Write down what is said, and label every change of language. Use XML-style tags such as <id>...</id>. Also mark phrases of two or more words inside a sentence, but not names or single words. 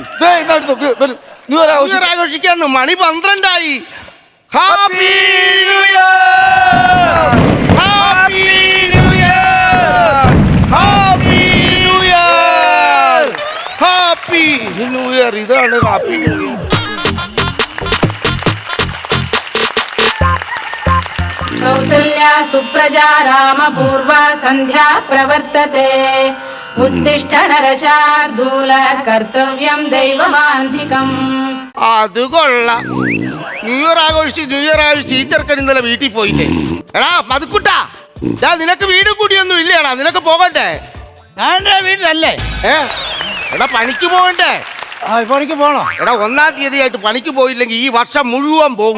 <en>New Year New Year</en> <ml>ആഘോഷിക്കാന്ന്. മണി 12 ആയി.</ml> <en>Happy New Year, Happy New Year, Happy New Year, Happy New Year.</en> <ml>ഇതാണ്</ml> <en>Happy New Year.</en> <sa>कौसल्या सुप्रजा रामपूर्वा सन्ध्या प्रवर्तते उत्तिष्ठ नरशार्दूल कर्तव्यं दैवमान्धिकम्.</sa> <ml>അത് കൊള്ളാം.</ml> <en>New Year</en> <ml>ആഘോഷിച്ച് ഈ ചെറുക്കൻ ഇന്നലെ വീട്ടിൽ പോയില്ലേ? എടാ മധുക്കുട്ടാ, നിനക്ക് വീടും കൂടിയൊന്നും ഇല്ലേടാ? നിനക്ക് പോകണ്ടേ? ഞാൻ എന്റെ വീട്ടിലല്ലേ. എടാ പണിക്ക് പോകണ്ടേ? ഇപ്പൊ എനിക്ക് പോണോ? എടാ 1-ാം തീയതിയായിട്ട് പണിക്ക് പോയില്ലെങ്കിൽ ഈ വർഷം മുഴുവൻ പോകും.</ml>